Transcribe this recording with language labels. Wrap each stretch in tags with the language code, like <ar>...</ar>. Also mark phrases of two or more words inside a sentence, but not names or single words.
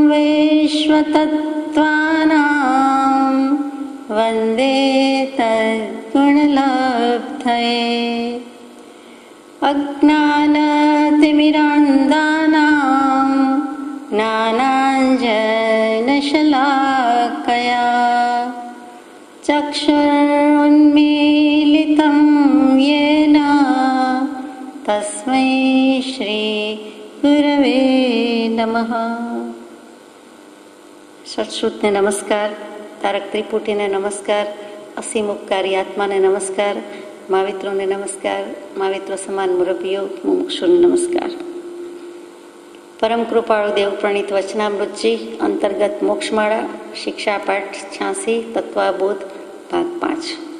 <sa>विश्वतत्त्वानां वन्दे तद्गुणलब्धये अज्ञानतिमिरान्धानां ज्ञानाञ्जनशलाकया चक्षुरुन्मीलितं येन तस्मै श्री गुरवे नमः।</sa> <gu>સત્શ્રુતને નમસ્કાર, તારક ત્રિપુટીને નમસ્કાર, અસીમ ઉપકારી આત્માને નમસ્કાર, માવિત્રોને નમસ્કાર, માવિત્રો સમાન મુરબ્બીઓ મુમુક્ષુને નમસ્કાર. પરમ કૃપાળુ દેવ પ્રણીત વચનામૃતજી અંતર્ગત મોક્ષમાળા શિક્ષા પાઠ 86 તત્વાબોધ ભાગ 5.</gu>